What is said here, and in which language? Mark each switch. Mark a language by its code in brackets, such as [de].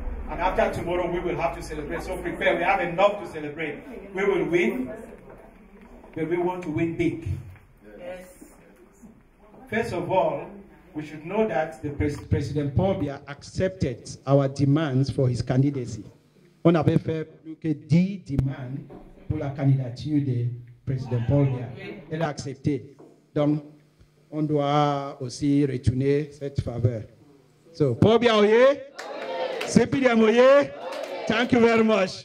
[en] And after tomorrow, we will have to celebrate. So prepare. We have enough to celebrate. We will win, but we want to win big. Yes. First of all, we should know that the President Paul Biya accepted our demands for his candidacy. [fr] on avait fait plus que 10 demandes pour la candidature du président Paul Biya. Elle a accepté. Donc, on doit aussi retourner cette faveur. [en] So, Paul Biya Oye, CPDM Oye, thank you very much.